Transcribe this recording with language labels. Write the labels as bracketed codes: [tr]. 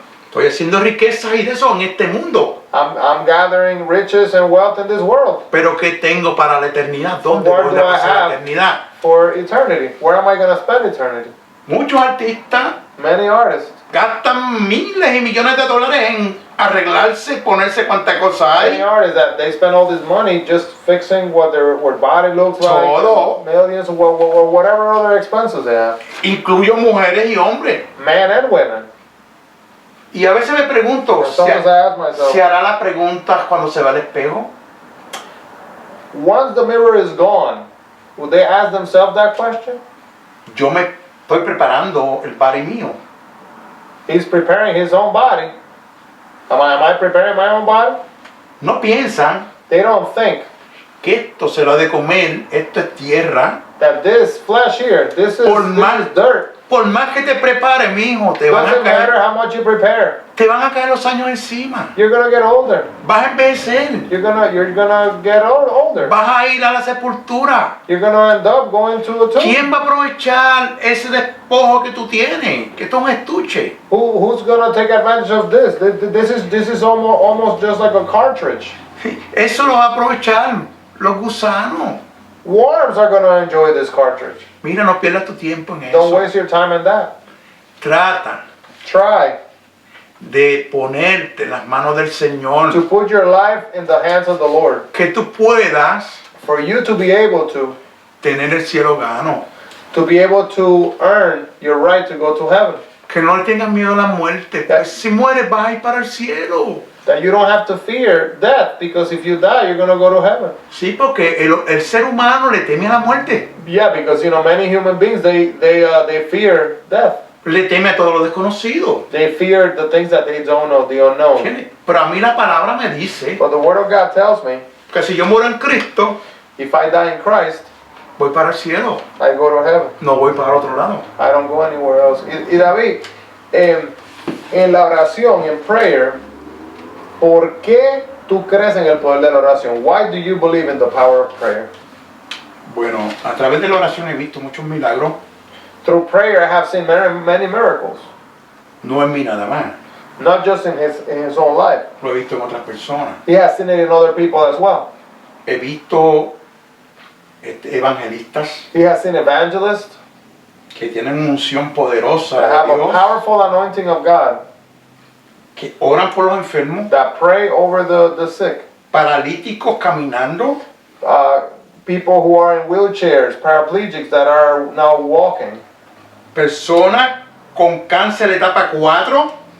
[es] Estoy haciendo riquezas y de eso en este mundo. [en] I'm gathering riches and wealth in this world [es] Pero ¿qué tengo para la eternidad? ¿Dónde [en] Where [es] voy [en] do [es] a [en] I [es] pasar la [en] have? [es] eternidad? [en] for eternity. Where am I gonna spend eternity? [es] Muchos artistas [en] Many artists [es] gastan miles y millones de dólares en arreglarse, ponerse cuanta cosa [en] Many [es] hay. [en] artists that they spend all this money just fixing what their body looks like, [es] Todo. [en] millions, or whatever other expenses they have, [es] Incluyo mujeres y hombres. [en] men and women. [es] Y a veces me pregunto, [en] And sometimes I ask myself, [es] ¿se hará la pregunta cuando se va al espejo? [en] once the mirror is gone, would they ask themselves that question? [es] Yo me estoy preparando el body mío. [en] He's preparing his own body. Am I preparing my own body? [es] No piensan [en] They don't think [es] que esto se lo ha de comer, esto es tierra. [en] that this flesh here, this is dirt. [es] Por más que te prepares, mijo, te van [en] Doesn't [es] a [en] matter [es] caer, [en] how much you prepare. [es] te van a caer los años encima. [en] You're gonna get older. [es] Vas a envejecer. [en] You're gonna get older. [es] Vas a ir a la sepultura. [en] You're gonna end up going to a tomb. [es] ¿Quién va a aprovechar ese despojo que tú tienes? Que esto es un estuche. [en] Who's gonna take advantage of this? This is almost just like a cartridge. [es] Eso lo va a aprovechar los gusanos. [en] Worms are gonna enjoy this cartridge. [es] Mira, no pierdas tu tiempo en [en] Don't [es] eso. [en] waste your time in that. [es] Trata [en] Try [es] de ponerte en las manos del Señor. [en] to put your life in the hands of the Lord, [es] Que tú puedas [en] for you to be able to [es] tener el cielo gano. [en] be able to earn your right to go to heaven. [es] Que no le tengas miedo a la muerte. Pues si mueres vas a ir para el cielo. [en] That you don't have to fear death, because if you die, you're gonna go to heaven. [es] Sí, porque el ser humano le teme a la muerte. [en] Yeah, because many human beings they fear death. [es] Le teme a todo lo desconocido. [en] They fear the things that they don't know, the unknown. [es] Pero a mí la palabra me dice [en] But the Word of God tells me, [es] que si yo muero en Cristo, [en] if I die in Christ, [es] voy para el cielo. [en] I go to heaven. [es] No voy para el otro lado. [en] I don't go anywhere else. [es] Y David, en la oración, en prayer, ¿por qué tú crees en el poder de la oración? [en] Why do you believe in the power of prayer? [es] Bueno, a través de la oración he visto muchos milagros. [en] Through prayer, I have seen many miracles. [es] No en mí nada más. [en] Not just in his own life. [es] Lo he visto en otras personas. [en] He has seen it in other people as well. [es] He visto evangelistas [en] He has seen evangelists [es] que tienen una unción poderosa [en] that [es] de [en] have a [es] Dios, [en] powerful anointing of God [es] que oran por los enfermos, [en] that pray over the sick. [es] paralíticos caminando, [en] People who are in wheelchairs, paraplegics that are now walking. [es] personas con cáncer etapa 4,